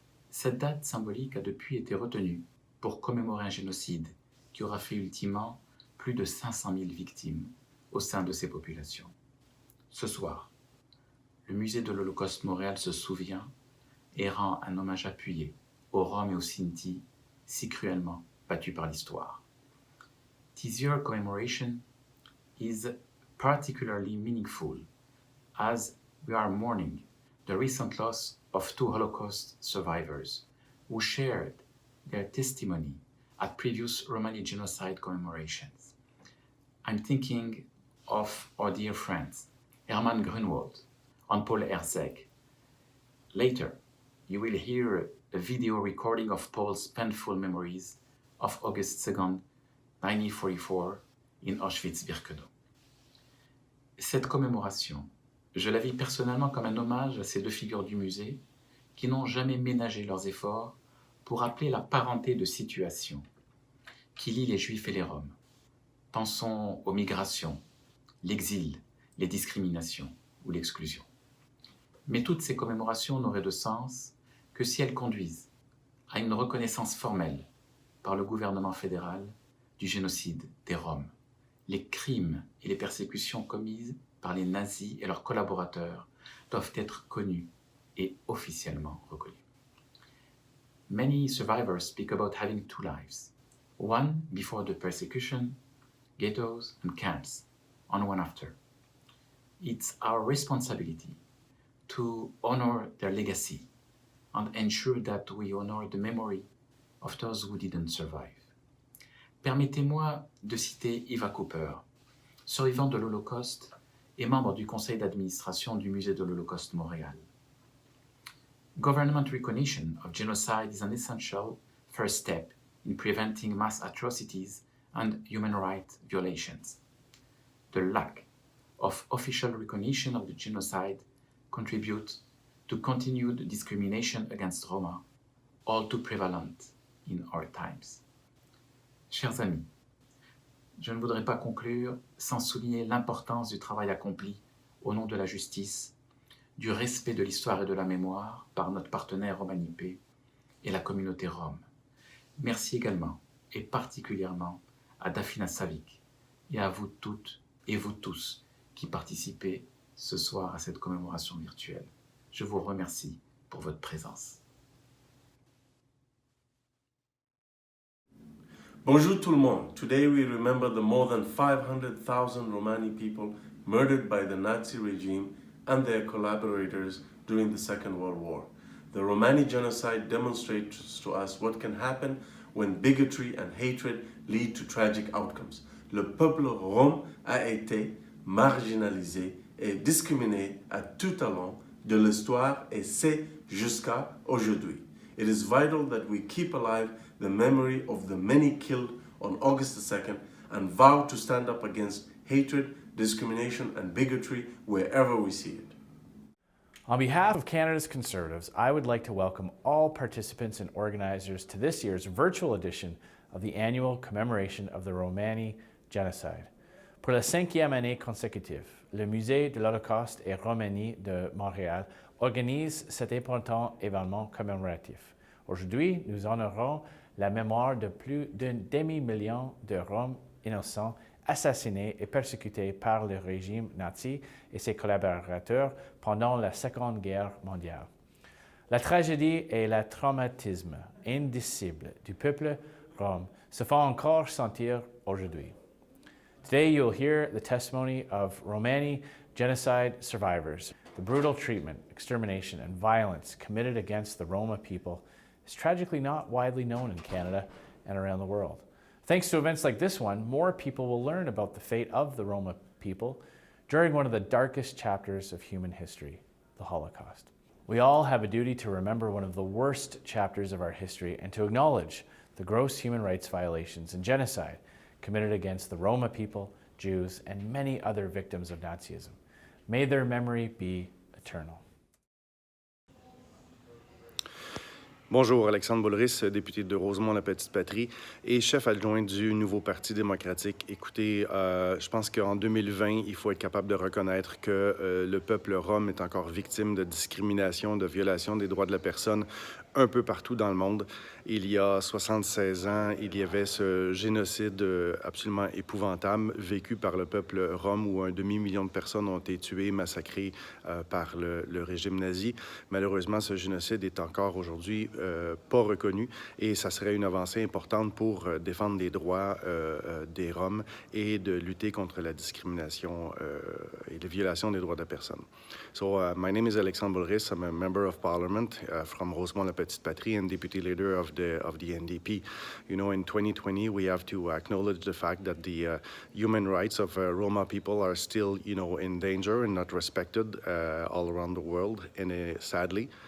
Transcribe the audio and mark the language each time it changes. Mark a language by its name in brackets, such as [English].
[French] Cette date symbolique a depuis été retenue pour commémorer un génocide qui aura fait ultimement plus de 500 000 victimes au sein de ces populations. Ce soir, le musée de l'Holocauste Montréal se souvient et rend un hommage appuyé aux Roms et aux Sinti si cruellement battus par l'histoire. [English] This year commemoration is particularly meaningful as we are mourning the recent loss of 2 Holocaust survivors who shared their testimony at previous Romani Genocide commemorations. I'm thinking of our dear friends Herman Grunwald and Paul Herzeg. Later, you will hear a video recording of Paul's painful memories of August 2nd, 1944 in Auschwitz-Birkenau. [French] Cette commémoration, je la vis personnellement comme un hommage à ces 2 figures du musée qui n'ont jamais ménagé leurs efforts pour rappeler la parenté de situation qui lie les Juifs et les Roms. Pensons aux migrations, l'exil, les discriminations ou l'exclusion. Mais toutes ces commémorations n'auraient de sens que si elles conduisent à une reconnaissance formelle par le gouvernement fédéral du génocide des Roms, les crimes et les persécutions commises par les nazis et leurs collaborateurs doivent être connus et officiellement reconnus. [English] Many survivors speak about having two lives, one before the persecution, ghettos and camps, and one after. It's our responsibility to honor their legacy and ensure that we honor the memory of those who didn't survive. [French] Permettez-moi de citer Eva Cooper, survivant de l'Holocauste et membre du conseil d'administration du musée de l'Holocauste Montréal. [English] Government recognition of genocide is an essential first step in preventing mass atrocities and human rights violations. The lack of official recognition of the genocide contributes to continued discrimination against Roma, all too prevalent in our times. [French] Chers amis, je ne voudrais pas conclure sans souligner l'importance du travail accompli au nom de la justice, du respect de l'histoire et de la mémoire par notre partenaire Romanipe et la communauté rome. Merci également et particulièrement à Dafina Savic et à vous toutes et vous tous qui participez ce soir à cette commémoration virtuelle. Je vous remercie pour votre présence. Bonjour tout le monde. [English] Today we remember the more than 500,000 Romani people murdered by the Nazi regime and their collaborators during the Second World War. The Romani Genocide demonstrates to us what can happen when bigotry and hatred lead to tragic outcomes. [French] Le peuple rome a été marginalisé et discriminé à tout au long de l'histoire et c'est jusqu'à aujourd'hui. [English] It is vital that we keep alive the memory of the many killed on August 2nd and vow to stand up against hatred, discrimination and bigotry wherever we see it. On behalf of Canada's Conservatives, I would like to welcome all participants and organizers to this year's virtual edition of the annual commemoration of the Romani Genocide. [French] Pour la 5e année consécutive, le Musée de l'Holocauste et Romani de Montréal organise cet important événement commémoratif. Aujourd'hui, nous honorons la mémoire de plus d'un demi-million de Roms innocents assassinés et persécutés par le régime nazi et ses collaborateurs pendant la Seconde Guerre mondiale. La tragédie et le traumatisme indicible du peuple rome se font encore sentir aujourd'hui. [English] Today you'll hear the testimony of Romani Genocide survivors. The brutal treatment, extermination, and violence committed against the Roma people is tragically not widely known in Canada and around the world. Thanks to events like this one, more people will learn about the fate of the Roma people during one of the darkest chapters of human history, the Holocaust. We all have a duty to remember one of the worst chapters of our history and to acknowledge the gross human rights violations and genocide committed against the Roma people, Jews, and many other victims of Nazism. May their memory be eternal. [French] Bonjour, Alexandre Boulris, député de Rosemont-la-Petite-Patrie et chef adjoint du nouveau Parti démocratique. Écoutez, je pense qu'en 2020, il faut être capable de reconnaître que le peuple rome est encore victime de discrimination, de violation des droits de la personne un peu partout dans le monde. Il y a 76 ans, il y avait ce génocide absolument épouvantable vécu par le peuple rome où un demi-million de personnes ont été tuées, massacrées par le régime nazi. Malheureusement, ce génocide est encore aujourd'hui pas reconnu et ça serait une avancée importante pour défendre les droits des Roms et de lutter contre la discrimination et la violation des droits de la personne. [English] So, my name is Alexandre Boulris. I'm a member of parliament from Rosemont-la-Petite-Patrie and deputy leader of the NDP. You know, in 2020, we have to acknowledge the fact that the human rights of Roma people are still, you know, in danger and not respected all around the world, and sadly.